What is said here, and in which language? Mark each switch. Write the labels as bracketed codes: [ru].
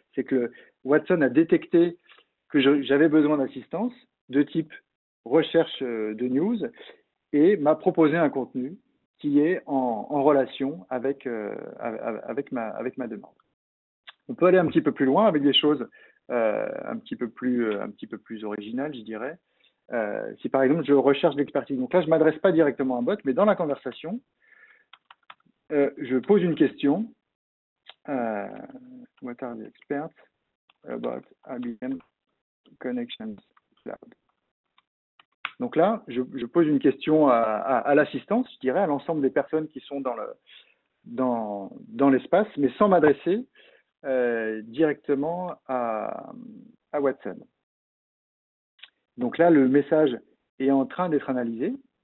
[fr] C'est que Watson a détecté que j'avais besoin d'assistance de type recherche de news et m'a proposé un contenu qui est en relation avec ma demande. On peut aller un petit peu plus loin avec des choses un petit peu plus originales, je dirais. Si par exemple je recherche l'expertise, donc là je ne m'adresse pas directement à un bot, mais dans la conversation, je pose une question. [en] What are the experts about IBM Connections Cloud? [fr] Donc là, je pose une question à l'assistance, je dirais, à l'ensemble des personnes qui sont dans l'espace, mais sans m'adresser directement à Watson. Donc là, le message est en train d'être analysé.